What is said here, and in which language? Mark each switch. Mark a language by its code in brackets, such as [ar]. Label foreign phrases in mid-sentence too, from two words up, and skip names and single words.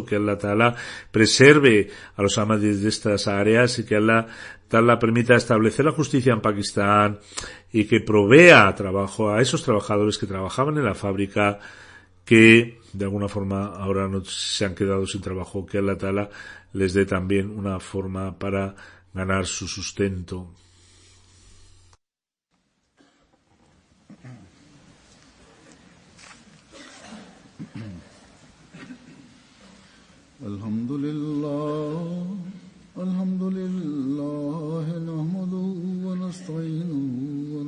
[es] Que [ar] الله تعالى [es] preserve a los ahmadis de estas áreas y que [ar] الله تعالى [es] permita establecer la justicia en Pakistán y que provea trabajo a esos trabajadores que trabajaban en la fábrica, que de alguna forma ahora no se han quedado sin trabajo. Que [ar] الله تعالى [es] les dé también una forma para ganar su sustento. [ar] الحمد لله نحمده ونستعينه و